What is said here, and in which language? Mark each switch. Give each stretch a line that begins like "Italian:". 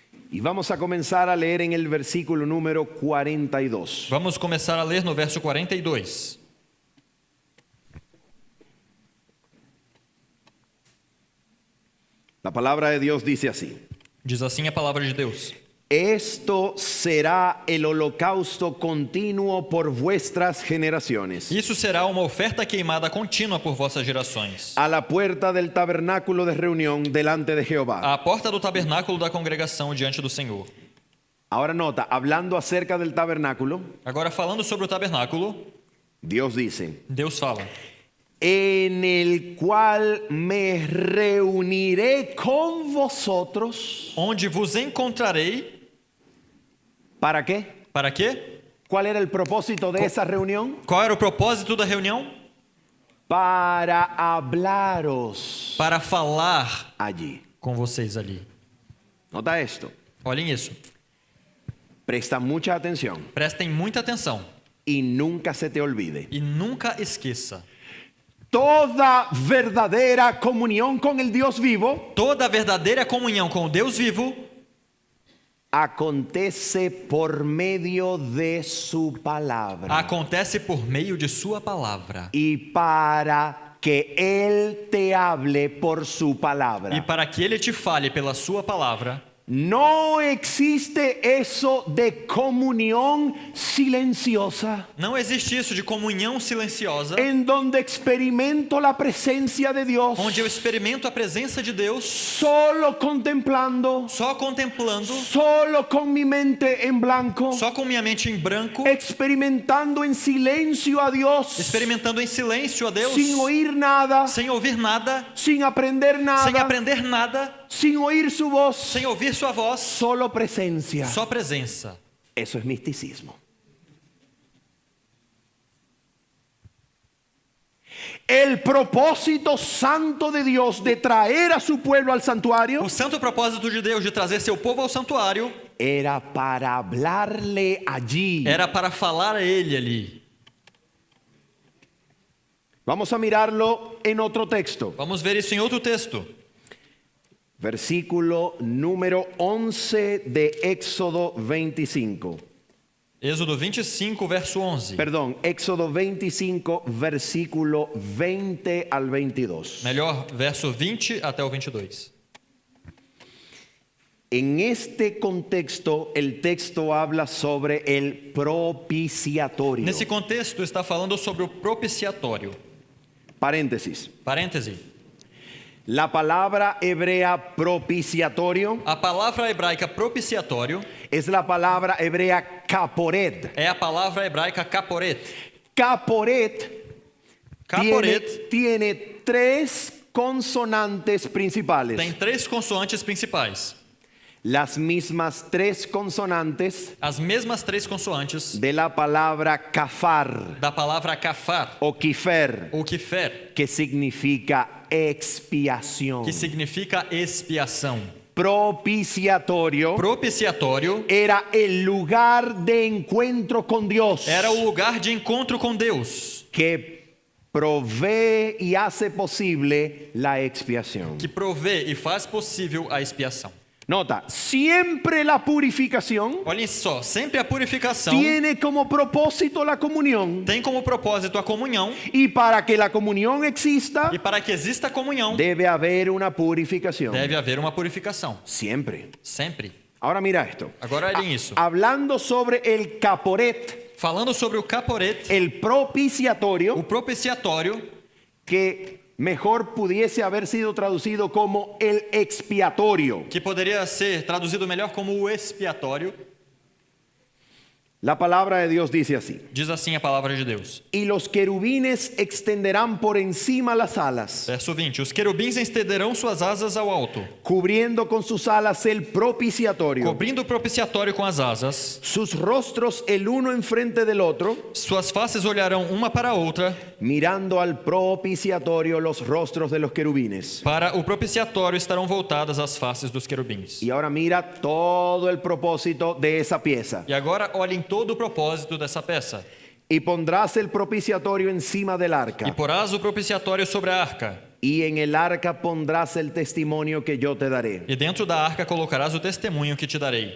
Spanish: Y vamos a comenzar a leer en el versículo número 42.
Portuguese: Vamos começar a ler no verso 42.
Spanish: La palabra de Dios dice así:
Portuguese: Diz assim a palavra de Deus:
Spanish: Esto será el holocausto continuo por vuestras generaciones.
Portuguese: Isso será uma oferta queimada contínua por vossas gerações.
Spanish: A la puerta del tabernáculo de reunión delante de Jehová.
Portuguese: À porta do tabernáculo da congregação diante do Senhor.
Spanish: Ahora nota, hablando acerca del tabernáculo,
Portuguese: Agora, falando sobre o tabernáculo,
Spanish: Dios dice:
Portuguese: Deus fala:
Spanish: en el cual me reuniré con vosotros.
Portuguese: onde vos encontrarei.
Spanish: ¿Para qué?
Portuguese: Para quê?
Spanish: ¿Cuál era el propósito de esa reunión?
Portuguese: Qual era o propósito da reunião?
Spanish: Para hablaros
Portuguese: Para falar
Spanish: allí.
Portuguese: com vocês ali.
Spanish: Nota esto.
Portuguese: Olhem isso.
Spanish: Presta mucha atención
Portuguese: Prestem muita atenção
Spanish: y nunca se te olvide.
Portuguese: e nunca esqueça.
Spanish: Toda verdadera comunión con el Dios vivo
Portuguese: Toda a verdadeira comunhão com o Deus vivo
Spanish: acontece por medio de su palabra.
Portuguese: acontece por meio de sua palavra.
Spanish: Y para que Él te hable por su
Portuguese: E
Spanish: palabra.
Portuguese: para que ele te fale pela sua palavra,
Spanish: No existe eso de comunión silenciosa
Portuguese: não existe isso de comunhão silenciosa,
Spanish: en donde experimento la presencia de Dios
Portuguese: onde eu experimento a presença de Deus
Spanish: solo contemplando,
Portuguese: só contemplando,
Spanish: solo con mi mente en blanco,
Portuguese: só com minha mente em branco,
Spanish: experimentando en silencio a Dios,
Portuguese: experimentando em silêncio a Deus,
Spanish: sin oír nada,
Portuguese: sem ouvir nada,
Spanish: sin aprender
Portuguese: sem
Spanish: nada,
Portuguese: aprender nada,
Spanish: sin oír su voz,
Portuguese: sem ouvir sua voz,
Spanish: solo presencia.
Portuguese: só presença.
Spanish: Eso es misticismo. El propósito santo de Dios de traer a su pueblo al santuario
Portuguese: O santo propósito de Deus de trazer seu povo ao santuário
Spanish: era para hablarle allí.
Portuguese: era para falar a ele ali.
Spanish: Vamos a mirarlo en otro texto.
Portuguese: Vamos ver isso em outro texto.
Spanish: Versículo número 11 de Éxodo 25.
Portuguese: Êxodo 25, verso 11.
Spanish: Perdón, Éxodo 25, versículo 20 al 22.
Portuguese: Melhor, verso 20 até o 22.
Spanish: En este contexto, el texto habla sobre el propiciatorio.
Portuguese: Nesse contexto, está falando sobre o propiciatório.
Spanish: Paréntesis.
Portuguese: Parêntese.
Spanish: La palabra hebrea propiciatorio
Portuguese: A palavra hebraica propiciatório
Spanish: es la palabra hebrea caporet.
Portuguese: é a palavra hebraica caporet.
Spanish: Caporet
Portuguese: Caporet
Spanish: tiene tres consonantes principales.
Portuguese: tem três consoantes principais.
Spanish: Las mismas tres consonantes
Portuguese: As mesmas três consoantes
Spanish: de la palabra kafar
Portuguese: da palavra kafar
Spanish: o kifer,
Portuguese: ou kifer,
Spanish: que significa expiación.
Portuguese: que significa expiação.
Spanish: propiciatorio
Portuguese: Propiciatório
Spanish: era el lugar de encuentro con Dios
Portuguese: era o lugar de encontro com Deus,
Spanish: que provee y hace posible la expiación.
Portuguese: que provê e faz possível a expiação.
Spanish: Nota, siempre la purificación
Portuguese: Olhem só, sempre a purificação
Spanish: tiene como propósito la comunión,
Portuguese: tem como propósito a comunhão,
Spanish: y para que la comunión exista
Portuguese: e para que exista comunhão,
Spanish: debe haber una purificación.
Portuguese: deve haver uma purificação.
Spanish: Siempre.
Portuguese: Sempre.
Spanish: Ahora mira esto.
Portuguese: Agora olhem isso.
Spanish: Hablando sobre el caporet,
Portuguese: Falando sobre o caporet,
Spanish: el propiciatorio,
Portuguese: o propiciatório,
Spanish: que mejor pudiese haber sido traducido como el expiatorio.
Portuguese: que poderia ser traduzido melhor como o expiatório,
Spanish: La palabra de Dios dice así:
Portuguese: diz assim a palavra de Deus.
Spanish: y los querubines extenderán por encima las alas,
Portuguese: Verso 20. Os querubins estenderão suas asas ao alto,
Spanish: cubriendo con sus alas el propiciatorio,
Portuguese: cobrindo o propiciatório com as asas.
Spanish: sus rostros el uno enfrente del otro,
Portuguese: Suas faces olharão uma para a outra.
Spanish: mirando al propiciatorio los rostros de los querubines.
Portuguese: Para o propiciatório estarão voltadas as faces dos querubins.
Spanish: Y ahora mira todo el propósito de esa pieza.
Portuguese: E agora olhem todo o propósito dessa peça.
Spanish: Y pondrás el propiciatorio encima del
Portuguese: E
Spanish: arca,
Portuguese: porás o propiciatório sobre a arca.
Spanish: y en el arca pondrás el testimonio que yo te daré.
Portuguese: E dentro da arca colocarás o testemunho que te darei.